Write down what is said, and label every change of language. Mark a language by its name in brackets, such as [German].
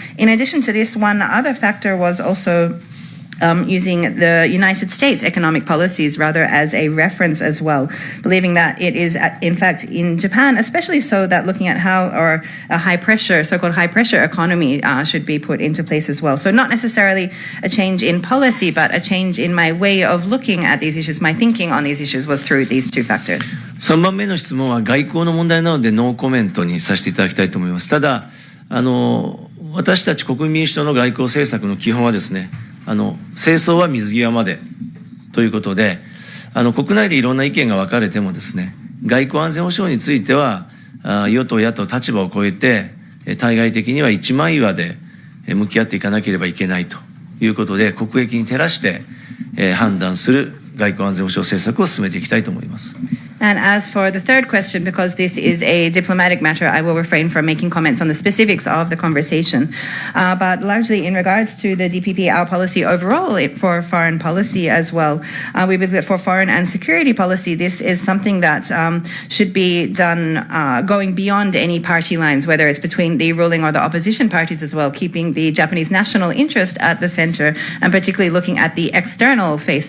[English] In addition to this, one other factor was also using the United States economic policies rather as a reference as well, believing that it is in fact in Japan, especially so, that looking at how or a high pressure, so-called high pressure economy should be put into place as well. So not necessarily a change in policy, but a change in my way of looking at these issues, my thinking on these issues was through these two factors. [Japanese] 3番目の質問は外交の問題なのでノーコメントにさせていただきたいと思います。ただ、私たち国民民主党の外交政策の基本はですね、政争は水際までということで、国内でいろんな意見が分かれてもですね、外交安全保障については、与党野党立場を超えて、対外的には一枚岩で向き合っていかなければいけないということで、国益に照らして、判断する外交安全保障政策を進めていきたいと思います。 [English] And as for the third question, because this is a diplomatic matter, I will refrain from making comments on the specifics of the conversation. But largely in regards to the DPP, our policy overall for foreign policy as well, we believe that for foreign and security policy, this is something that should be done going beyond any party lines, whether it's between the ruling or the opposition parties as well, keeping the Japanese national interest at the center, and particularly looking at the external face.